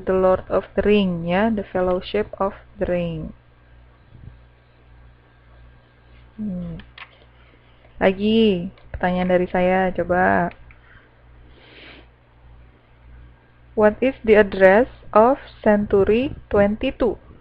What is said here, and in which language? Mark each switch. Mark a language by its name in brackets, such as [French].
[English] The Lord of the Ring ya, The Fellowship of the Ring. [Indonesian] Lagi, pertanyaan dari saya, coba. [English] What is the address of Century 22?